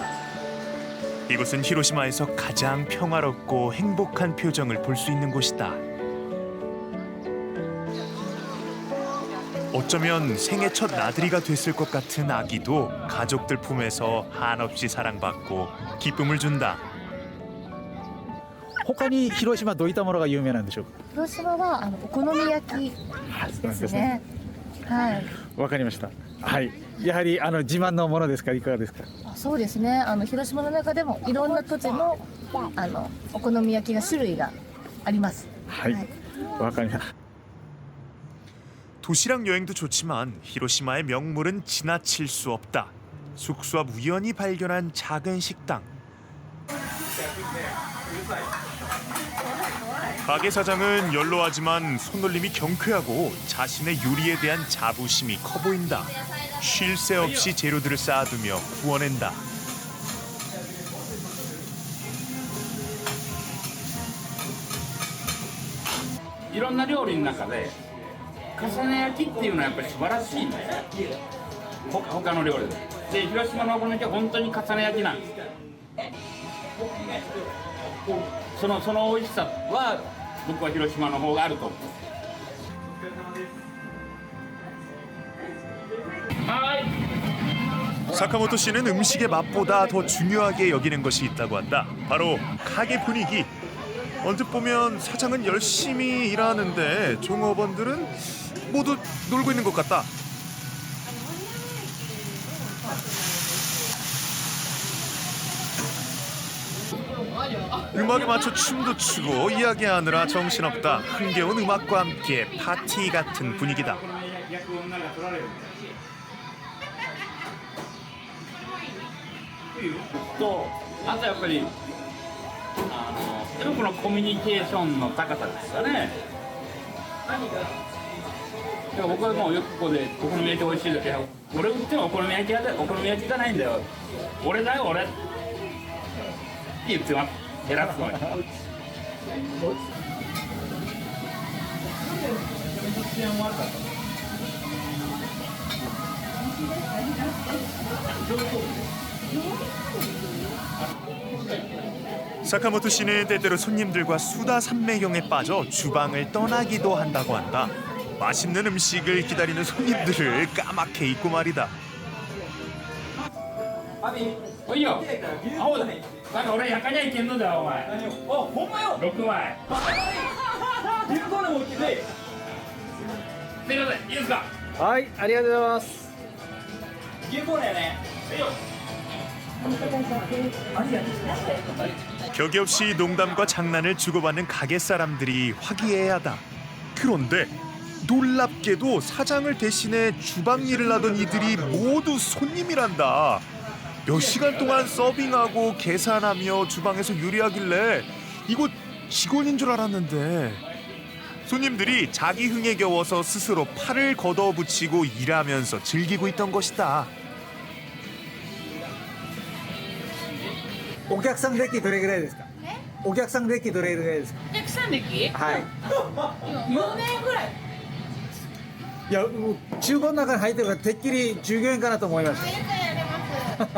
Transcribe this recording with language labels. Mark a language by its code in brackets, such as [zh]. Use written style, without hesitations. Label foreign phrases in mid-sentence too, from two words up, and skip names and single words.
[ko] 이곳은 히로시마에서 가장 평화롭고 행복한 표정을 볼 수 있는 곳이다. 어쩌면 생애 첫 나들이가 됐을 것 같은 아기도 가족들 품에서 한없이 사랑받고 기쁨을 준다. [ja] 他に広島どういったものが有名なんでしょうか。広島はお好み焼きですね。はい。わかりました。はい。やはり自慢のものですか、いかがですか。そうですね。広島の中でもいろんな土地のお好み焼きが種類があります。はい。わかりました。 [ko] 도시락 여행도 좋지만 히로시마의 명물은 지나칠 수 없다. 숙소 앞 우연히 발견한 작은 식당. 가게 사장은 연로하지만 손놀림이 경쾌하고 자신의 요리에 대한 자부심이 커 보인다. 쉴 새 없이 재료들을 쌓아두며 구워낸다. 이런 요리 [ja] の中で 重ね焼きっていうのはやっぱり素晴らしいんですよ。他の料理で広島のお好み焼きは本当に重ね焼きなんです。その美味しさは僕は広島の方があると思う。はい。 [ko] 사카모토 씨는 음식의 맛보다 더 중요하게 여기는 것이 있다고 한다. 바로 가게 분위기. 언뜻 보면 사장은 열심히 일하는데 종업원들은 모두 놀고 있는 것 같다. 음악에 맞춰 춤도 추고 이야기하느라 정신없다. 흥겨운 음악과 함께 파티 같은 분위기다. [ja] あとやっぱりこのコミュニケーションの高さですかね。だから僕はもうよくここでお好み焼き美味しい時は俺売ってもお好み焼きじゃないんだよ。俺だよ俺って言ってます。偉そうに。 [ko] 사카모토 씨는 때때로 손님들과 수다 산매경에 빠져 주방을 떠나기도 한다고 한다. 맛있는 음식을 기다리는 손님들을 까맣게 잊고 말이다. [ja] おいよ青だなんか俺焼かにゃいけんのだよお前ほんまよ6枚銀行でも来てすいませんいいですかはい、ありがとうございます。銀行だよねいいよ [ko] 격이 없이 농담과 장난을 주고받는 가게 사람들이 화기애애하다. 그런데 놀랍게도 사장을 대신해 주방 일을 하던 이들이 모두 손님이란다. 몇 시간 동안 서빙하고 계산하며 주방에서 요리하길래 이곳 직원인 줄 알았는데 손님들이 자기 흥에 겨워서 스스로 팔을 걷어붙이고 일하면서 즐기고 있던 것이다. [ja] お客さん歴どれぐらいですか？お客さん歴どれぐらいですか？お客さん歴？はい。 4年ぐらい。いや、もう厨房の中に入ってるからてっきり従業員かなと思いました。